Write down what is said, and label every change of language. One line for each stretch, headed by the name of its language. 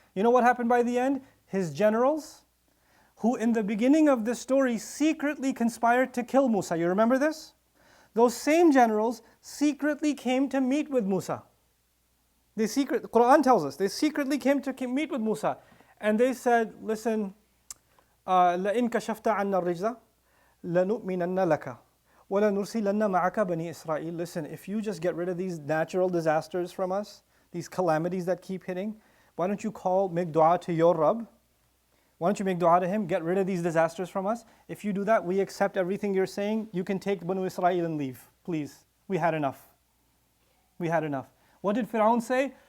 English: You know what happened by the end? His generals, who in the beginning of this story secretly conspired to kill Musa. You remember this? Those same generals secretly came to meet with Musa. The Quran tells us, they secretly came to meet with Musa. And they said, listen,
Arabic: لَإِن كَشَفْتَ عَنَّا الرِّجْزَ لَنُؤْمِنَنَّ لَكَ وَلَنُرْسِلَنَّ مَعَكَ بَنِي إِسْرَائِيل.
English: Listen, if you just get rid of these natural disasters from us, these calamities that keep hitting, why don't you make dua to your Rabb? Why don't you make dua to Him, get rid of these disasters from us? If you do that, we accept everything you're saying. You can take Banu Israel and leave, please. We had enough. We had enough. What did Pharaoh say?